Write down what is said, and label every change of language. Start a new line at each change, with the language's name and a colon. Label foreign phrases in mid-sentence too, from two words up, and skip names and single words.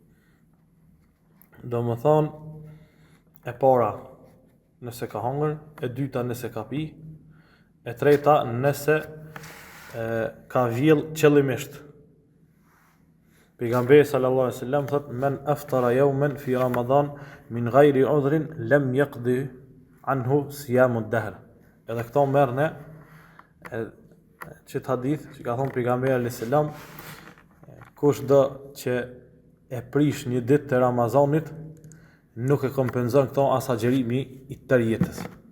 Albanian: Do më thonë, e para nëse ka hongër, e dyta nëse ka pi, e treta nëse ka vjell qëllimisht.
Arabic: Pejgamberi صلى الله عليه وسلم thot: "من أفطر يوما في رمضان من غير عذر لم يقض عنه صيام الدهر."
Albanian: Edhe këto merrne çet hadith që ka thonë pejgamberi
Arabic: عليه السلام,
Albanian: kush do që e prish një ditë të Ramazanit, nuk e kompenzon këto as agjerimi i tërë jetës.